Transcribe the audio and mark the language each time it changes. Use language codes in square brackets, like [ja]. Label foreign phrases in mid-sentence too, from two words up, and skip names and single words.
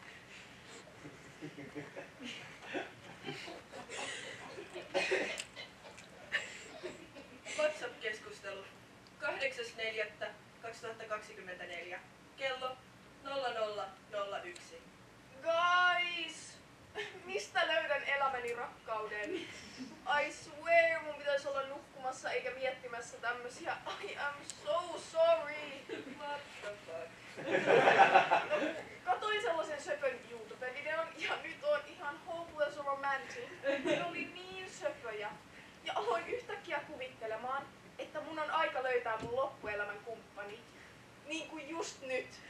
[fi] WhatsApp-keskustelu 8.4.2024 kello 00.01. [en] Guys! [fi] Mistä löydän elämäni rakkauden? [en] I swear [fi] mun pitäisi olla nukkumassa eikä miettimässä tämmösiä. [en] I am so sorry! What the fuck? [fi] Katoin sellaisen söpön YouTube-videon ja nyt on ihan [en] hopeless romantic. [fi] Ne oli niin söpöjä. Ja aloin yhtäkkiä kuvittelemaan, että mun on aika löytää mun loppuelämän kumppani. Niin kuin just nyt.